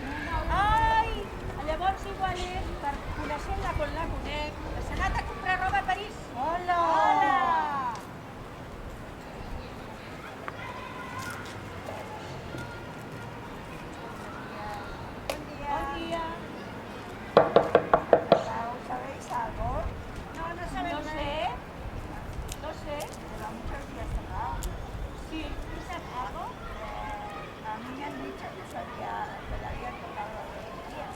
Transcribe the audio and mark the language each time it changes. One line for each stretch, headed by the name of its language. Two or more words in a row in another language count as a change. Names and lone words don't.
Catalan: Ai, llavors igual és per conèixer-la quan la conec. S'ha anat a comprar roba a París. Hola! Hola! Bon dia. Bon dia.
Spanish: ¿Sabéis algo? No, no sabemos. No sé. No sé. Lleva muchos días cerrado. Sí. ¿Tú sabes algo? A mí me han dicho que le habían tocado los días.